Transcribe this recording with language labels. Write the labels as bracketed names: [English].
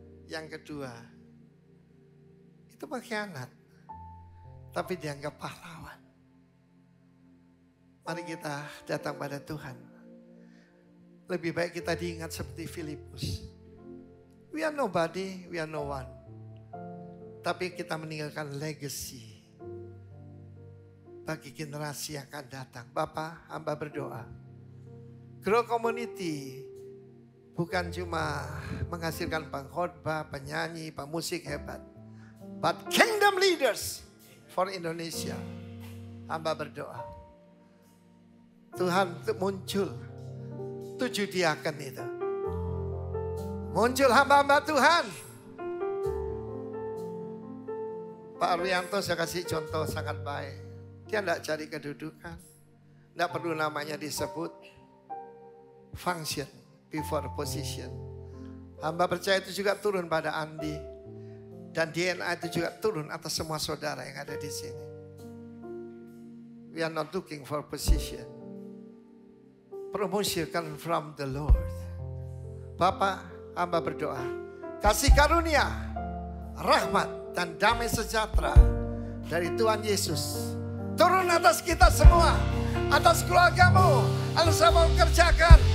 [Indonesian] Yang kedua, itu pengkhianat, tapi dianggap pahlawan. Mari kita datang pada Tuhan. Lebih baik kita diingat seperti Filipus. [English] We are nobody, we are no one. [Indonesian] Tapi kita meninggalkan legacy bagi generasi yang akan datang. Bapak, hamba berdoa. Grow Community bukan cuma menghasilkan pengkhotbah, penyanyi, pemusik hebat. [English] But kingdom leaders for Indonesia. [Indonesian] Hamba berdoa. Tuhan untuk muncul 7 diaken itu. Muncul hamba-hamba Tuhan. Pak Arianto saya kasih contoh sangat baik. Dia tidak cari kedudukan. Tidak perlu namanya disebut. [English] Function before position. [Indonesian] Hamba percaya itu juga turun pada Andi. Dan DNA itu juga turun atas semua saudara yang ada di sini. [English] We are not looking for position. Promotion come from the Lord. [Indonesian] Bapak, hamba berdoa. Kasih karunia, rahmat dan damai sejahtera dari Tuhan Yesus turun atas kita semua, atas keluargamu, atas apa yang kerjakan.